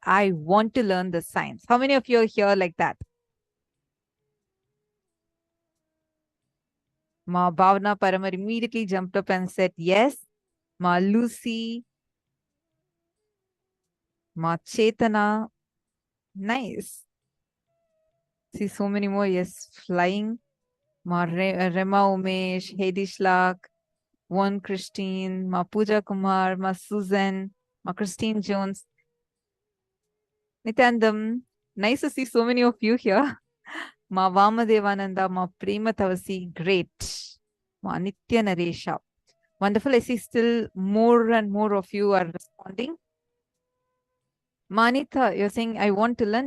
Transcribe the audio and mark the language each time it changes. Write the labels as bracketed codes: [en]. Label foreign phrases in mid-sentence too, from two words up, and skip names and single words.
[en] I want to learn the science. How many of you are here like that? Ma Bhavna Paramar immediately jumped up and said, yes. Ma Lucy, Ma Chetana, nice. See so many more, yes, flying. Ma Rema Umesh, Hedi Shlak, One Christine, Ma Pooja Kumar, Ma Susan, Ma Christine Jones. Nityanandam, nice to see so many of you here. Ma Vamadevananda, Ma Prema Tavasi, great. Ma Nitya Naresha. Wonderful. I see still more and more of you are responding. Manitha, you're saying, I want to learn.